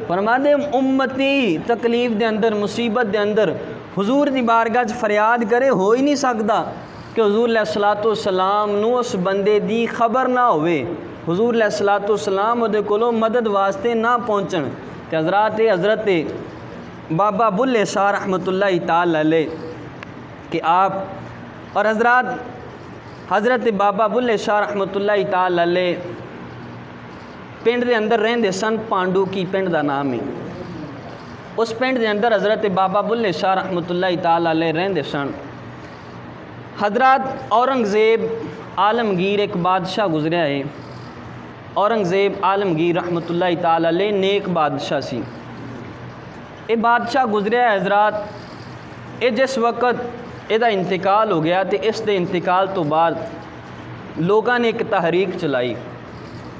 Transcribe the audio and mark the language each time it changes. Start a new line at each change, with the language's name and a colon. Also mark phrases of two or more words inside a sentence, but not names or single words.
Punjabi: فرماتے امتی تکلیف دے اندر، مصیبت دے اندر حضور دی بارگاہ چ فریاد کرے، ہو ہی نہیں سکدا کہ حضور
Arabic: علیہ الصلوٰۃ والسلام
Punjabi: نوں اس بندے دی خبر نہ ہووے، حضور
Arabic: علیہ الصلوٰۃ والسلام
Punjabi: اوہدے کولوں مدد واسطے نہ پہنچن. تے حضرت بابا بلھے شاہ
Arabic: رحمۃ اللہ تعالیٰ علیہ
Punjabi: کہ آپ اور حضرت بابا بلھے شاہ
Arabic: رحمۃ اللہ تعالیٰ علیہ
Punjabi: پنڈ دے اندر رہندے سن. پانڈو کی پنڈ دا نام ہے۔ اس پنڈ دے اندر حضرت بابا بلھے شاہ
Arabic: رحمۃ اللہ تعالیٰ علیہ
Punjabi: رہندے سن. حضرت اورنگزیب عالمگیر اک بادشاہ گزریا ہے. اورنگزیب عالمگیر
Arabic: رحمۃ اللہ تعالیٰ علیہ
Punjabi: نیک بادشاہ سی. یہ بادشاہ گزریا ہے حضرات، یہ جس وقت ایہدا انتقال ہو گیا، تو اس دے انتقال تو بعد لوکاں نے اک تحریک چلائی.